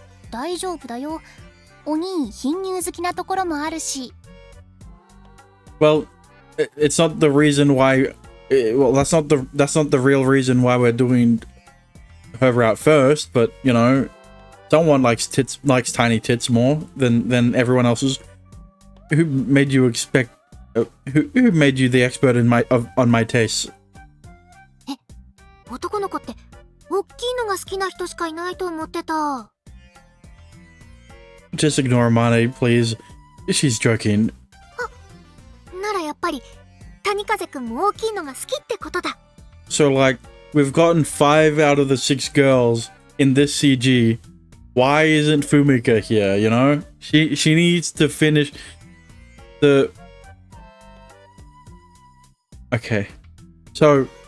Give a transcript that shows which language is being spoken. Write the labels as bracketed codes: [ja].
[ja] 大丈夫だよ。お兄貧乳好きなところもあるし。 [en] Well, it's not the reason why. Well, that's not the real reason why we're doing her route first. But you know, someone likes tiny tits more than everyone else's. Who made you expect? Who made you the expert on my tastes? [ja] え、男の子って大きいのが好きな人しかいないと思ってた。 [en] Just ignore Mane, please. She's joking. [ja] ならやっぱり谷風くんも大きいのが好きってことだ。 [en] So like, we've gotten 5 out of the 6 girls in this CG. Why isn't Fumika here? You know, she needs to finish the. Okay, so.